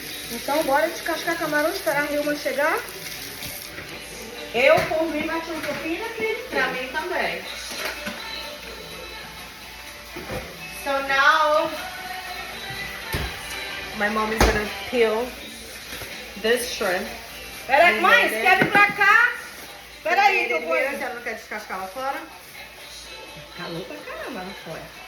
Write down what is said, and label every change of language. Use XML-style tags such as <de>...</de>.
<pt>Então bora descascar camarão, esperar a Nilma chegar. eu por mim bati um pouquinho naquele, pra mim também.</pt> <en>So now my mom is gonna peel this shrimp.</en> <pt>Peraí, mãe, você quer vir pra cá? Peraí, que eu vou. Você não quer descascar lá fora? Calor pra caramba lá fora.</pt>